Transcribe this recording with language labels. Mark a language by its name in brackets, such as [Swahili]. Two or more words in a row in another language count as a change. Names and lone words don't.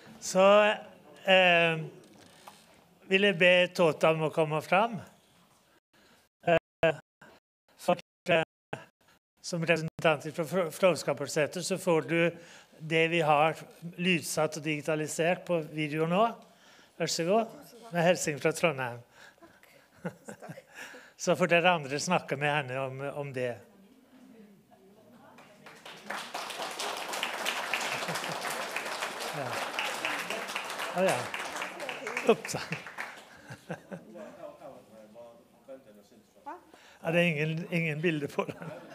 [Swedish] Så vill jag be Tota om att komma fram. Som representant från Flåskaparseter så får du det vi har lydsatt och digitaliserat på video nu. Varsågod. Med hälsning från Trondheim. [Norwegian] Så får dere andre snakke med henne om det. [Swedish] Ja. Oh, ja. Upps. Ja, det är ingen bilder på den.